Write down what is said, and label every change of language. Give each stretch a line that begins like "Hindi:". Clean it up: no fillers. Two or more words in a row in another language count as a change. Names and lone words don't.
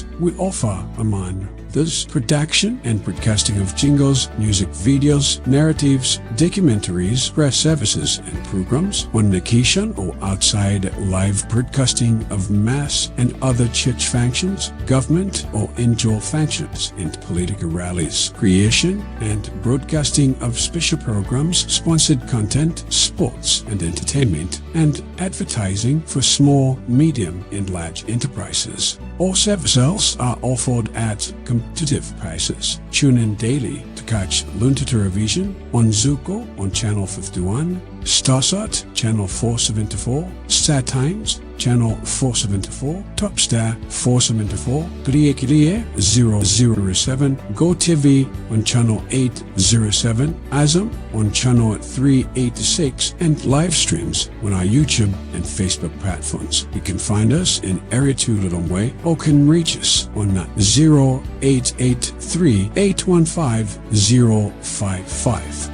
English: We offer, among this, production and broadcasting of jingles, music videos, narratives, documentaries, press services and programs, on location or outside, live broadcasting of mass and other church functions, government or indoor functions, and political rallies, creation and broadcasting of special programs, sponsored content, sports and entertainment, and advertising for small, medium, and large enterprises. All services are offered at competitive prices. Tune in daily to catch Luntha Television on Zuko on Channel 51, Starsat Channel 474, Star Times Channel 474, Topstar 474, Kliye Kliye 007, GoTV on Channel 807, Azam on Channel 386, and live streams on our YouTube and Facebook platforms. You can find us in Area 2 Lilongwe or can reach us on 0883 815 055.